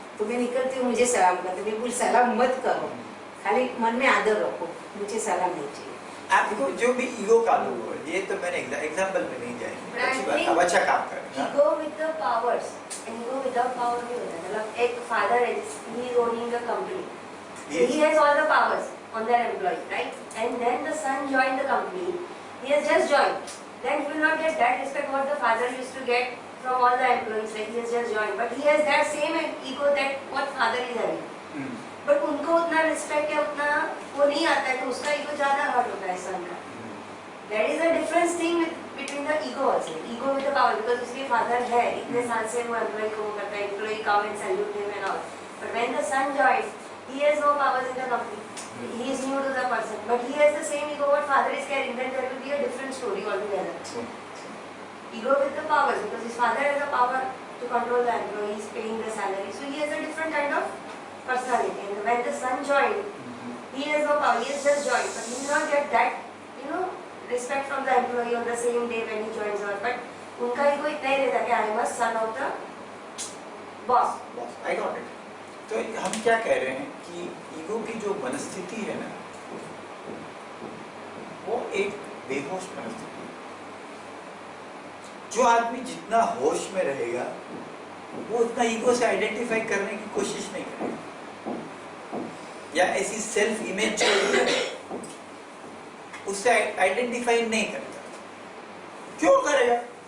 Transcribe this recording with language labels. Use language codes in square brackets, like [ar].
[hi] तो मैं निकलती हूँ, मुझे सलाम करते, मैं बोल सलाम मत करो, खाली मन में आदर रखो, मुझे सलाम नहीं चाहिए। आपको जो भी ईगो का लोग हो, ये तो मैंने एग्जाम्पल में नहीं जाएंगे, अच्छी बात, अब अच्छा काम कर रहे हैं। [en] ego with the powers, ego without power [hi] नहीं होता। मतलब एक फादर है, [en] He is owning the company, he has all the powers on their employee, right? And then the son joined the company, he has just joined, then he will not get that respect what the father used to get from all the employees, like he has just joined, but he has that same ego that what father is having, but [hi] उनको उतना respect है, उतना वो नहीं आता है, तो उसका ईगो ज्यादा हर्ट होता है सन का। [en] That is a different thing between the ego also, ego with the power, because [hi] उसके फादर है, इतने साल से वो एम्प्लॉय को करता है, [en] Employee come and salute him and all, but when the son joins, he has no powers in the company, he is new to the person, but he has the same ego what father is carrying, then there will be a different story altogether. Ego with the powers, because his father has the power to control the employee, he is paying the salary, so he has a different kind of personality. And when the son joined, he has no power, he has just joined, but he will not get that, respect from the employee on the same day when he joins us. But [hi] उनका [en] ego [hi] इतना ही रहता है कि [en] I must son of the boss. I got it. [hi] तो हम क्या कह रहे हैं कि ईगो की जो मनस्थिति है ना, वो एक बेहोश मनस्थिति है। जो आदमी जितना होश में रहेगा, वो उतना ईगो से आइडेंटिफाई करने की कोशिश नहीं करेगा, या ऐसी सेल्फ इमेज जो उससे आइडेंटिफाई नहीं करता। क्यों करेगा?